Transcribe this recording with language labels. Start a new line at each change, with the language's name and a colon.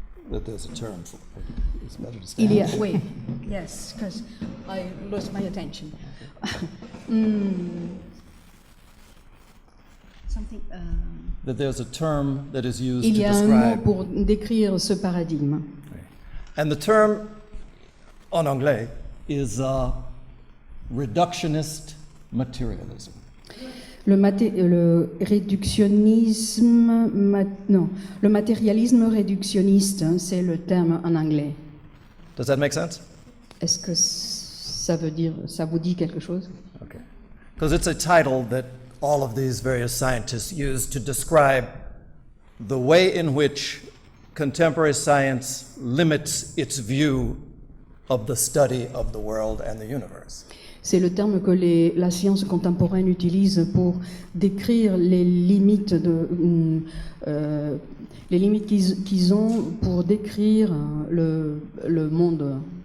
English: That there's a term for it. It's better to
French: Il y a,
English: stand. oui, yes, because I lost my attention. Something. That there's a term that is used
French: Il y a un mot
English: describe.
French: pour décrire ce paradigme.
English: And the term en anglais is reductionist materialism.
French: Le réductionnisme, le matérialisme réductionniste, hein, c'est le terme en anglais.
English: Does that make sense?
French: Est-ce que ça vous dit quelque chose?
English: Okay. Because it's a title that all of these various scientists use to describe the way in which contemporary science limits its view of the study of the world and the universe.
French: C'est le terme que la science contemporaine utilise pour décrire les limites qu'ils ont pour décrire le monde.